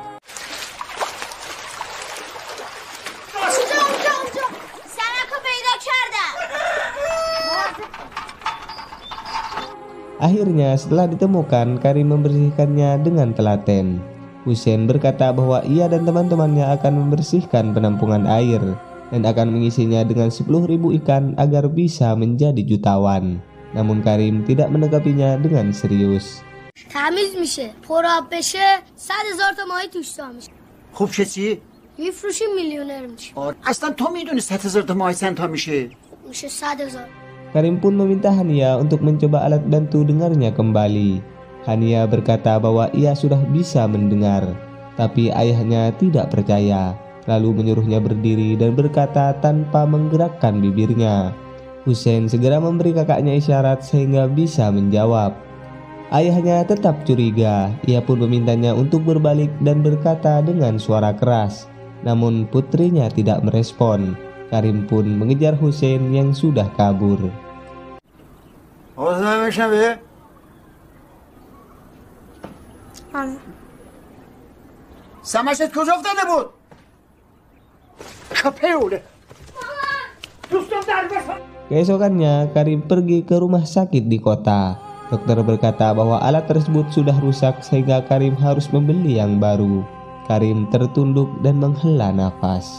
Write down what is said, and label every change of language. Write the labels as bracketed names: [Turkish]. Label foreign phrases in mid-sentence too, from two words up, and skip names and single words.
[Indonesian] Akhirnya, setelah ditemukan, Karim membersihkannya dengan telaten. Hussein berkata bahwa ia dan teman-temannya akan membersihkan penampungan air dan akan mengisinya dengan 10.000 ikan agar bisa menjadi jutawan. Namun Karim tidak menanggapinya dengan serius. [Persian] تمیز میشه پر آب بشه 100,000 تا ماهی توش تا میشه. خوب شه چی؟ میفروشی میلیونر میشه. اصلا تو میدونی 100,000 تا ماهی چند تا میشه؟ میشه 100,000. [Indonesian] Karim pun meminta Hania untuk mencoba alat bantu dengarnya kembali. Hania berkata bahwa ia sudah bisa mendengar, tapi ayahnya tidak percaya. Lalu menyuruhnya berdiri dan berkata tanpa menggerakkan bibirnya. Hussein segera memberi kakaknya isyarat sehingga bisa menjawab. Ayahnya tetap curiga, ia pun memintanya untuk berbalik dan berkata dengan suara keras. Namun putrinya tidak merespon. Karim pun mengejar Hussein yang sudah kabur. [Persian] سمشت کجا افتاده بود؟ [Indonesian] Keesokannya Karim pergi ke rumah sakit di kota. Dokter berkata bahwa alat tersebut sudah rusak sehingga Karim harus membeli yang baru. Karim tertunduk dan menghela nafas.